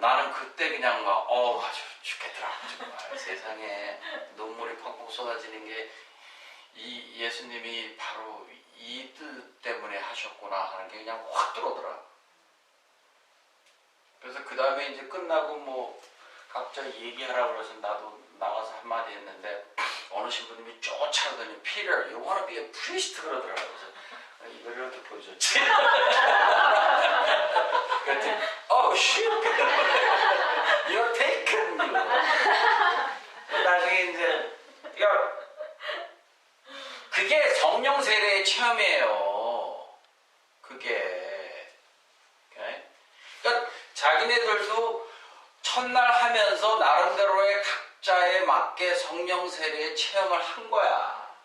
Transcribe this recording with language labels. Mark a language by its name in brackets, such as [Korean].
[Korean] 나는 그때 그냥 아주 죽겠더라. 정말 세상에 눈물이 펑펑 쏟아지는 게 이 예수님이 바로 이 뜻 때문에 하셨구나 하는 게 그냥 확 들어오더라. 그래서 그 다음에 이제 끝나고 각자 얘기하라고 그래서 나도 나가서 한마디 했는데 어느 신부님이 쫓아오더니 [English] Peter, you wanna be a priest? [Korean] 그러더라고요. 그래서 이걸 이렇게 보여줬지. 그랬더니 [English] oh shit, you're taken. [Korean] 나중에 이제 그게 성령 세례의 체험이에요. 그게. 그러니까 자기네들도 첫날 하면서 나름대로의 각자에 맞게 성령 세례의 체험을 한 거야.